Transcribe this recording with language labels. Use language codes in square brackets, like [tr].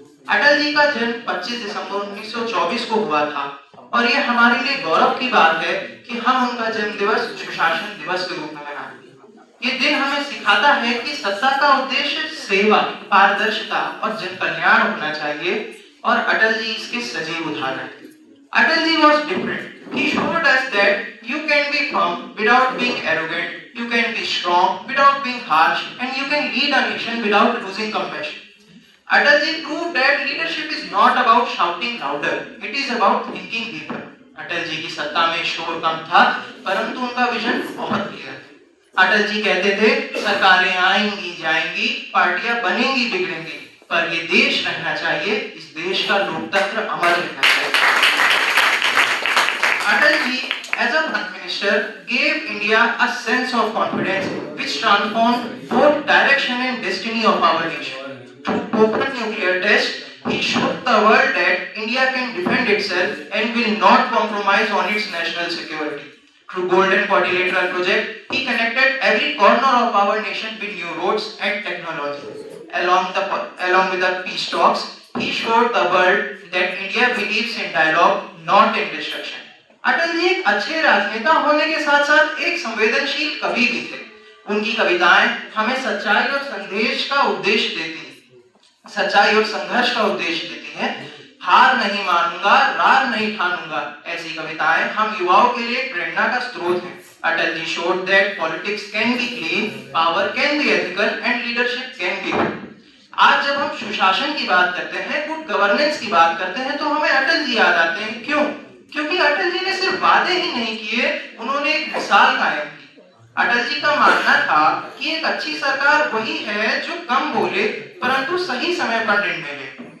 [hi] अटल जी का जन्म 25 दिसंबर 1924 को हुआ था और यह हमारे लिए गौरव की बात है कि हम उनका जन्म दिवस सुशासन दिवस के रूप में मनाते हैं। ये दिन हमें सिखाता है कि सत्ता का उद्देश्य सेवा, पारदर्शिता और जन कल्याण होना चाहिए और अटल जी इसके सजीव उदाहरण हैं। [en] Atalji was different. He showed us that you can be firm without being arrogant, you can be strong without being harsh, and you can lead a nation without losing compassion. Atalji proved that leadership is not about shouting louder, it is about thinking deeper. [hi] Atal ji की सत्ता में शोर कम था, परंतु उनका vision बहुत clear था। अटल जी कहते थे, सरकारें आएंगी जाएंगी, पार्टियां बनेंगी बिगड़ेंगी, पर ये देश रहना चाहिए, इस देश का लोकतंत्र अमर रहना चाहिए। [en] Atal ji as a prime minister gave India a sense of confidence which transformed both direction and destiny of our nation. Through Pokhran nuclear test, he showed the world that India can defend itself and will not compromise on its national security. Through Golden Quadrilateral project, he connected every corner of our nation with new roads and technology. Along with the peace talks, he showed the world that India believes in dialogue, not in destruction. [hi] Atal ji एक अच्छे राजनेता होने के साथ साथ एक संवेदनशील कवि भी थे। उनकी कविताएं हमें सच्चाई और संदेश का उपदेश देती हैं, सच्चाई और संघर्ष का उपदेश देती हैं। हार नहीं मानूंगा, रार नहीं ठानूंगा, ऐसी कविताएं हम युवाओं के लिए प्रेरणा का स्रोत हैं। [en] Atal ji showed that politics can be clean, power can be ethical, and leadership can be good. [hi] आज जब हम सुशासन की बात करते हैं, गुड गवर्नेंस की बात करते हैं, तो हमें अटल जी याद आते हैं। क्यों? क्योंकि अटल जी ने सिर्फ वादे ही नहीं किए, उन्होंने एक मिसाल कायम की। अटल जी का मानना था कि एक अच्छी सरकार वही है जो कम बोले परंतु सही समय पर निर्णय ले।